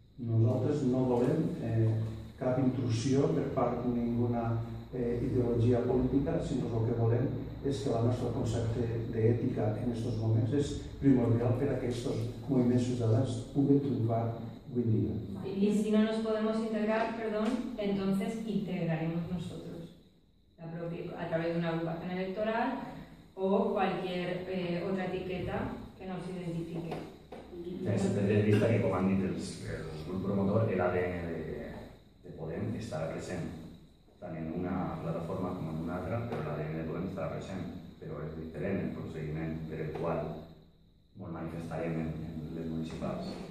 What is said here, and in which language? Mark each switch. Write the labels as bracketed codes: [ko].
[ca] Nosaltres no volem cap intrusió per part de ninguna ideologia política, sinó el que volem és que el nostre concepte d'ètica en aquests moments és primordial per a que aquests moviments ciutadans puguin triomfar [es] hoy día. Y si no nos podemos integrar, entonces integraremos nosotros a través de una agrupación electoral o cualquier otra etiqueta que nos identifique. [ca] Des de vista que, com han dit el grup promotor, l'ADN de Podem estarà present tant en una plataforma com en una altra, però l'ADN de Podem estarà present, però és diferent el procediment per el qual ens manifestarem en les municipals.